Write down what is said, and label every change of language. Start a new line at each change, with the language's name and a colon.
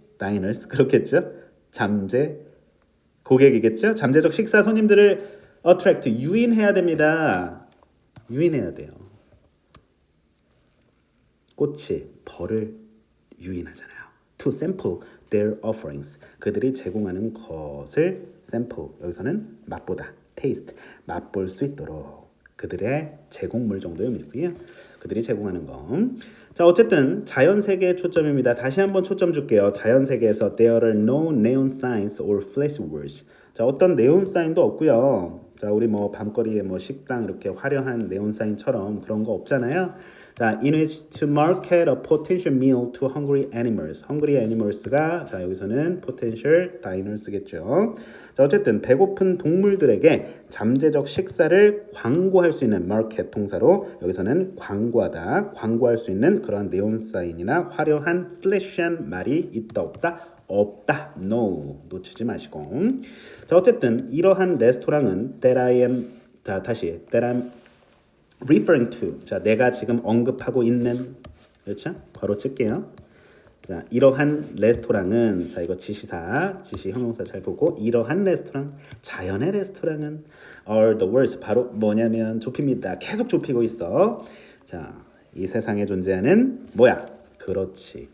Korean: diners 그렇겠죠? 잠재 고객이겠죠? 잠재적 식사 손님들을 attract 유인해야 됩니다. 유인해야 돼요. 꽃이 벌을 유인하잖아요.
English: To sample their offerings.
Korean: 그들이 제공하는 것을 sample. 여기서는 맛보다. taste. 맛볼 수 있도록. 그들의 제공물 정도의 의미고요. 그들이 제공하는 거. 자, 어쨌든 자연 세계의 초점입니다. 다시 한번 초점 줄게요. 자연 세계에서
English: there are no neon signs or flash words.
Korean: 자, 어떤 네온 사인도 없고요. 자, 우리 뭐 밤거리에 뭐 식당 이렇게 화려한 네온 사인처럼 그런 거 없잖아요.
English: 자, in which to market a potential meal to hungry animals.
Korean: hungry animals가 자, 여기서는 potential diners겠죠. 자, 어쨌든 배고픈 동물들에게 잠재적 식사를 광고할 수 있는 market 동사로 여기서는 광고하다, 광고할 수 있는 그러한 네온 사인이나 화려한 플래시한 말이 있다 없다? 없다. No. 놓치지 마시고. 자, 어쨌든 이러한 레스토랑은 that I am 자, 다시
English: that I'm referring to.
Korean: 자, 내가 지금 언급하고 있는 그렇죠? 괄호 칠게요. 자, 이러한 레스토랑은 자, 이거 지시사, 지시 형용사 잘 보고 이러한 레스토랑, 자연의 레스토랑은
English: are the worst.
Korean: 바로 뭐냐면 좁힙니다. 계속 좁히고 있어. 자, 이 세상에 존재하는 뭐야? 그렇지.